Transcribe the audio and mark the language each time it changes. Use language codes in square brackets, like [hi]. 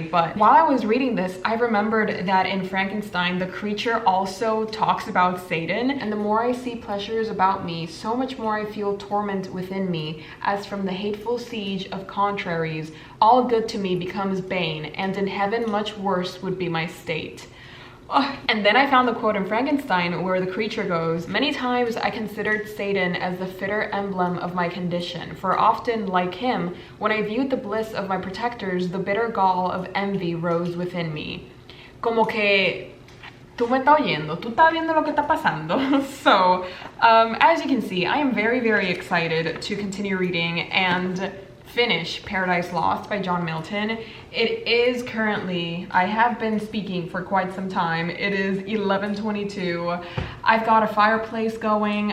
[en] But while I was reading this, I remembered that in Frankenstein the creature also talks about Satan, and the more I see pleasures about me, so much more I feel torment within me, as from the hateful siege of contraries all good to me becomes bane, and in heaven much worse would be my state. And then I found the quote in Frankenstein where the creature goes, "Many times I considered Satan as the fitter emblem of my condition, for often, like him, when I viewed the bliss of my protectors, the bitter gall of envy rose within me." [es] Como que tú me estás oyendo, tú estás viendo lo que está pasando. [en] So, as you can see, I am very, very excited to continue reading and finish Paradise Lost by John Milton. It is currently, I have been speaking for quite some time. It is 11:22. I've got a fireplace going.